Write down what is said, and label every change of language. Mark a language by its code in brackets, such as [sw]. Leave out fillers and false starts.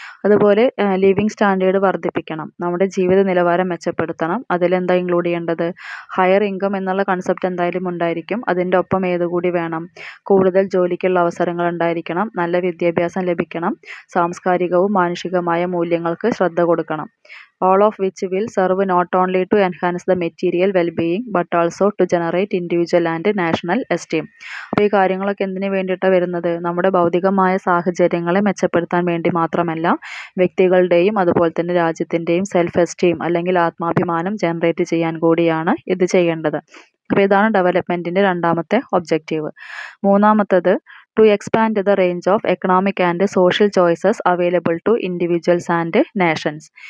[ml] അതുപോലെ living standard വർദ്ധിപ്പിക്കണം, നമ്മുടെ ജീവിത നിലവാരം മെച്ചപ്പെടുത്തണം. അതിലെന്താ ഇൻക്ലൂഡ് ചെയ്യേണ്ടത്? ഹയർ ഇൻകം എന്നുള്ള കൺസെപ്റ്റ് എന്തായാലും ഉണ്ടായിരിക്കും. അതിൻ്റെ ഒപ്പം ഏതുകൂടി വേണം? കൂടുതൽ ജോലിക്കുള്ള അവസരങ്ങൾ ഉണ്ടായിരിക്കണം, നല്ല വിദ്യാഭ്യാസം ലഭിക്കണം, സാംസ്കാരികവും മാനുഷികമായ മൂല്യങ്ങൾക്ക് ശ്രദ്ധ കൊടുക്കണം. [en] All of which will serve not only to enhance the material well-being but also to generate individual and national esteem. [ml] അപ്പോൾ ഈ കാര്യങ്ങളൊക്കെ എന്തിനു വേണ്ടിയിട്ടാണ് വരുന്നത്? നമ്മുടെ ഭൗതികമായ സാഹചര്യങ്ങളെ മെച്ചപ്പെടുത്താൻ വേണ്ടി മാത്രമല്ല, വ്യക്തികളുടെയും അതുപോലെ തന്നെ രാജ്യത്തിൻ്റെയും സെൽഫ് എസ്റ്റീം അല്ലെങ്കിൽ ആത്മാഭിമാനം ജനറേറ്റ് ചെയ്യാൻ കൂടിയാണ് ഇത് ചെയ്യേണ്ടത്. അപ്പോൾ ഇതാണ് ഡെവലപ്മെൻറ്റിൻ്റെ രണ്ടാമത്തെ ഒബ്ജക്റ്റീവ്. മൂന്നാമത്തത് [en] To expand the range of economic and social choices available to individuals and nations.